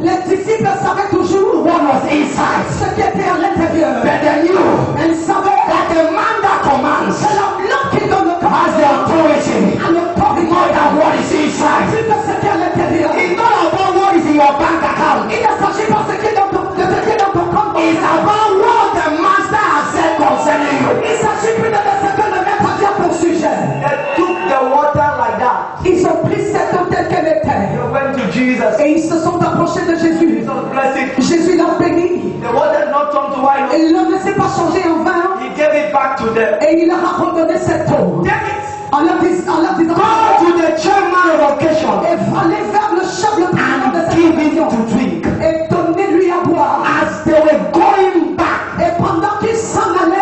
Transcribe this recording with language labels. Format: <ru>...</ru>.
<fr>Les disciples savaient toujours</fr> <en>what was inside.</en> <fr>ce qui était à l'intérieur.</fr> <en>But they knew</en> <fr>Ils savaient</fr> <en>that the man that commands</en> <fr>que l'homme qui donne le</fr> <en>has the</en> <fr>commandement</fr> <en>authority</en> <fr>a l'autorité</fr> <en>more than what is inside.</en> <fr>plus que ce qui est à l'intérieur.</fr> <en>It's not about what is in your bank account.</en> <fr>Il ne s'agit pas de ce qui est dans ton, de ce qui est dans ton compte.</fr> <en>It's about what the master has said concerning you.</en> <fr>Il s'agit plus de ce que le maître a dit à ton sujet.</fr> <en>They took the water like that.</en> <fr>Ils ont pris cette eau telle qu'elle était.</fr> <en>They went to Jesus.</en> <fr>Et ils se sont approchés de Jésus.</fr> <en>Jesus blessed it.</en> <fr>Jésus l'a béni.</fr> <en>The water did not turn to wine.</en> <fr>Et il ne s'est pas changé en vin.</fr> <en>He gave it back to them.</en> <fr>Et il leur a redonné cette eau.</fr> <en>Take it.</en> <fr>En leur disant,</fr> <en>Go to the chairman of occasion</en> <fr>et allez vers le chef de président de</fr> <en>and</en> <fr>cette</fr> <en>give it</en> <fr>occasion.</fr> <en>to drink.</en> <fr>Et donnez-lui à boire.</fr> <en>As they were going back</en> <fr>Et pendant qu'il s'en allait</fr>